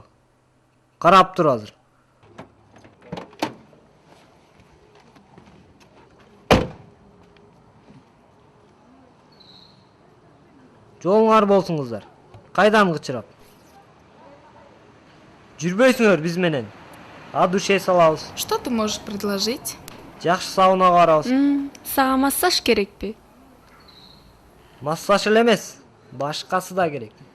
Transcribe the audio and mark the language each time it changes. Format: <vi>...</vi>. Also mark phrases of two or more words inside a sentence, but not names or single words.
<ky>Карап тур азыр. Жолуңар болсун кыздар. Кайдан кычырап? Жүрбөйсүңөр биз менен. А душе салабыз.</ky> <ru>Что ты можешь предложить?</ru> <ky>Жакшы саунага барабыз. Сага массаж керекпи? Массаж эле эмес, башкасы да керек.</ky>